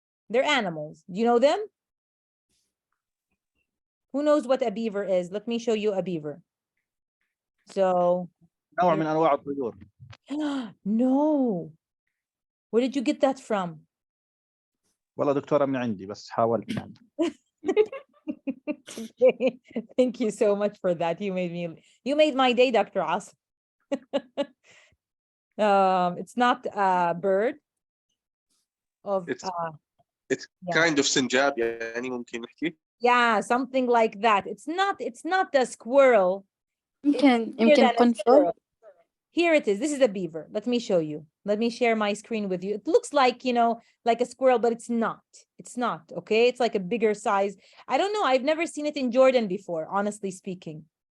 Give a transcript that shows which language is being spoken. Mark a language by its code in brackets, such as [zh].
[en] They're animals. Do you know them? Who knows what a beaver is? Let me show you a beaver. So [ar] نوع من انواع الطيور. [en] no. Where did you get that from? [ar] والله دكتورة من عندي بس حاولت يعني. [en] Okay. Thank you so much for that. You made my day, Dr. Asim. It's not a bird of It's yeah. kind of [ar] سنجاب يعني ممكن نحكي. [en] Yeah, something like that. It's not a squirrel. [ar] يمكن [en] Bigger than a [ar] قنفذ. [en] squirrel. Here it is. This is a beaver. Let me show you. Let me share my screen with you. It looks like, like a squirrel, but it's not. It's not, okay? It's like a bigger size. I don't know. I've never seen it in Jordan before, honestly speaking.